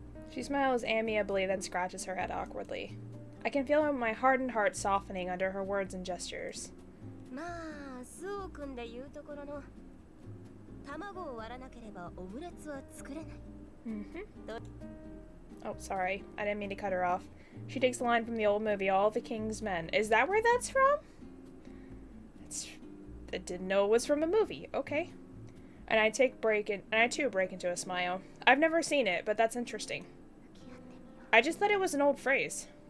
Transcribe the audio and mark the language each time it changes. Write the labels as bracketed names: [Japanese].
[English] She smiles amiably, then scratches her head awkwardly. I can feel my hardened heart softening under her words and gestures. [Japanese] まあ、スオ君で言うところの卵を割らなければオムレツは作れない。 [English] Oh, sorry. I didn't mean to cut her off. She takes a line from the old movie, All the King's Men. Is that where that's from? I didn't know it was from a movie. Okay. And I too break into a smile. I've never seen it, but that's interesting. I just thought it was an old phrase.